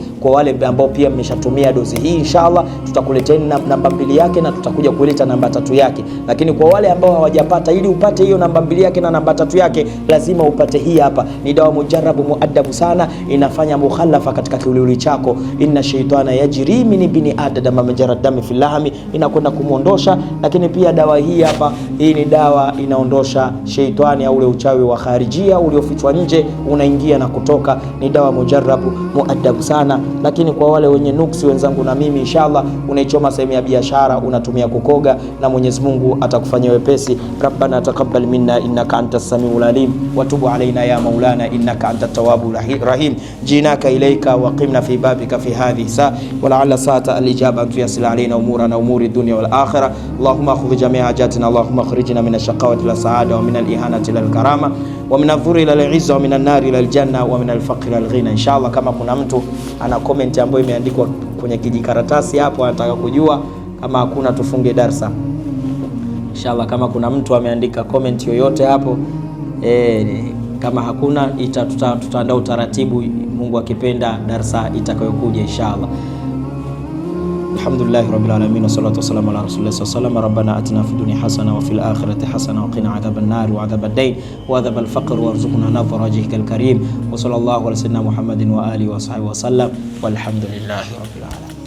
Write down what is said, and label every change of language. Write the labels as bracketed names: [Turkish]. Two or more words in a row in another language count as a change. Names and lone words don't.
[Swahili] Kwa wale ambao pia mmeshatumia dozi hii inshallah tutakuleteni namba 2 yake, na tutakuja kuleta namba 3 yake. Lakini kwa wale ambao hawajapata, ili upate hiyo namba 2 yake na namba 3 yake, lazima upate hii hapa. Ni dawa mujarabu muaddabu sana, inafanya mukhalafa katika kiwiliwili chako. [Arabic] إن الشيطان يجري من ابن آدم مجرى الدم في اللحم, [Swahili] inakwenda kumuondosha. Lakini pia dawa hii hapa, hii ni dawa inaondosha sheitani au ule uchawi wa kharijia uliofichwa nje, unaingia na kutoka. Ni dawa mujarabu muaddabu sana. Lakini kwa wale wenye nuksi wenzangu na mimi inshallah, unaichoma sehemu ya biashara, unatumia kukoga, na Mwenyezi Mungu atakufanyia wepesi. [Arabic] ربنا تقبل منا إنك أنت السميع العليم وتب علينا يا مولانا إنك أنت التواب الرحيم. جئناك إليك وقمنا في بابك في هذه سا ولعل ساعة الإجابة أن تيسر علينا أمورنا أمور الدنيا والآخرة. اللهم خذ جميع حاجاتنا اللهم أخرجنا من الشقاوة إلى السعادة ومن الإهانة إلى الكرامة ومن الضر إلى العزة ومن النار إلى الجنة ومن الفقر إلى الغنى. [Swahili] Inshallah, kama kuna mtu ana comment ambayo imeandikwa kwenye kijikaratasi hapo, anataka kujua, kama hakuna tufunge darsa inshallah. Kama kuna mtu ameandika comment yoyote hapo, kama hakuna tutaandaa utaratibu, Mungu akipenda, darsa itakayokuja inshallah. [Arabic] الحمد لله رب العالمين والصلاة والسلام على رسول الله صلى الله عليه وسلم. ربنا آتنا في الدنيا حسنة وفي الآخرة حسنة وقنا عذاب النار وعذاب الدين وعذاب الفقر وارزقنا نظر وجهك الكريم. وصلى الله على سيدنا محمد وعلى آله وصحبه وسلم والحمد لله رب العالمين.